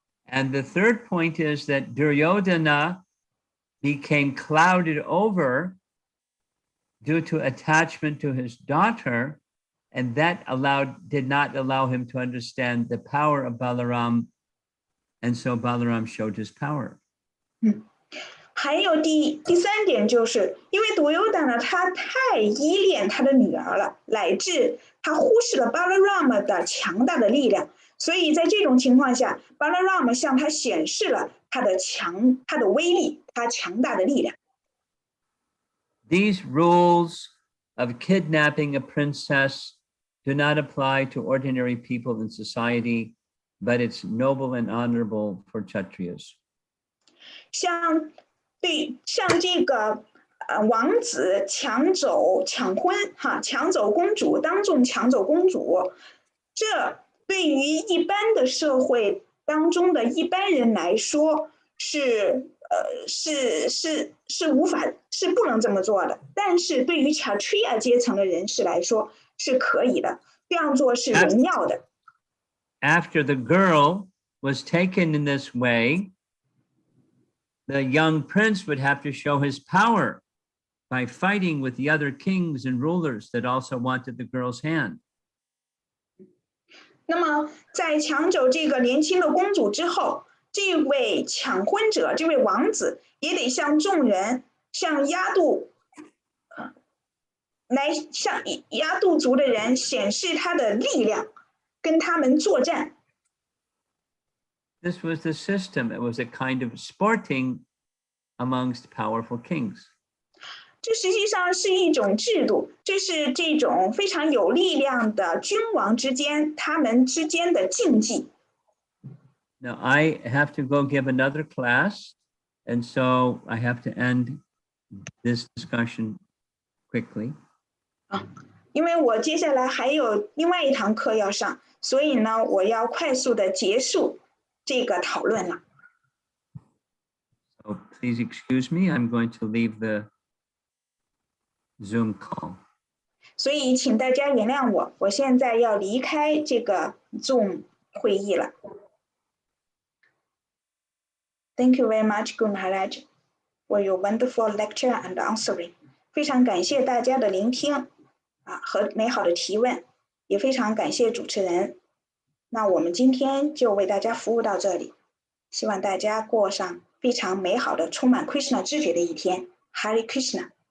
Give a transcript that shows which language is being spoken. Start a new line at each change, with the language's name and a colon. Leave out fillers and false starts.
English: And the third point is that Duryodhana became clouded over due to attachment to his daughter, and that did not allow him to understand the power of Balaram, and so Balaram showed his power.
Chinese: 还有第三点，就是因为独优达呢，他太依恋他的女儿了，乃至他忽视了巴拉 ram 的强大的力量，所以在这种情况下，巴拉 ram 向他显示了他的威力，他强大的力量。
English: These rules of kidnapping a princess do not apply to ordinary people in society, but it's noble and honorable for Kshatriyas.
Chinese: 像这个王子抢走公主，当众抢走公主，这对于一般的社会当中的一般人来说是不能这么做的，但是对于查屈亚阶层的人士来说是可以的，这样做是荣耀的。
English: After the girl was taken in this way, the young prince would have to show his power by fighting with the other kings and rulers that also wanted the girl's hand.
Chinese: 那么在抢走这个年轻的公主之后，这位抢婚者，这位王子也得向众人，向亚度族的人显示他的力量，跟他们作战。
English: This was the system. It was a kind of sporting amongst powerful kings.
Chinese: 这实际上是一种制度，这是这种非常有力量的君王他们之间的竞技。
English: Now I have to go give another class, and so I have to end this discussion quickly.
Chinese: 因为我接下来还有另外一堂课要上，所以呢，我要快速的结束这个讨论了。
English: So please excuse me. I'm going to leave the Zoom call.
Chinese: 所以请大家原谅我，我现在要离开这个 Zoom 会议了。
English: Thank you very much, Guru Maharaj, for your wonderful lecture and answering.
Chinese: 非常感谢大家的聆听和美好的提问，也非常感谢主持人。那我们今天就为大家服务到这里，希望大家过上非常美好的、充满 Krishna 知觉的一天。Hare Krishna。